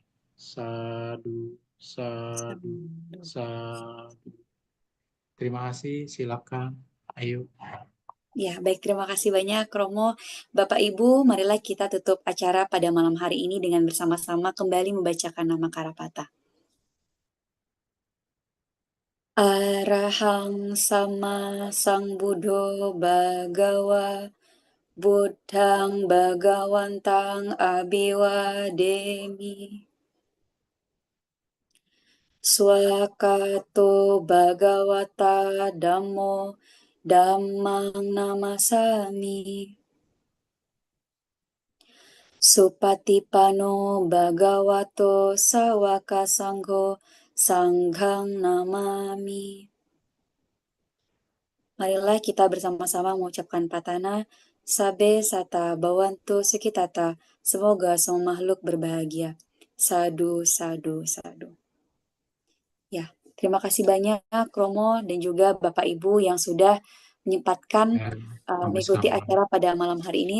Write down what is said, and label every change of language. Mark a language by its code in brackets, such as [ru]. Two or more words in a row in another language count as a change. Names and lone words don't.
[pi] Sadu, sadu, sadu. [id] Terima kasih, silakan. Ayo. Ya, baik, terima kasih banyak Romo. Bapak Ibu, marilah kita tutup acara pada malam hari ini dengan bersama-sama kembali membacakan nama Karapata. [pi] Arahang sama sang Buddho Bhagawa Buddhang Bhagawantang Abhiwademi Swakato Bhagawata Dhammo Dhammang Namasami Supatipano Bhagavato Sawaka Sangho Sanghang Namami. [id] Marilah kita bersama-sama mengucapkan pratana [pi] Sabe Sata Bawantu Sekitata. [id] Semoga semua makhluk berbahagia. [pi] Sadu, sadu, sadu. [id] Ya, terima kasih banyak Romo dan juga Bapak Ibu yang sudah menyempatkan mengikuti acara pada malam hari ini.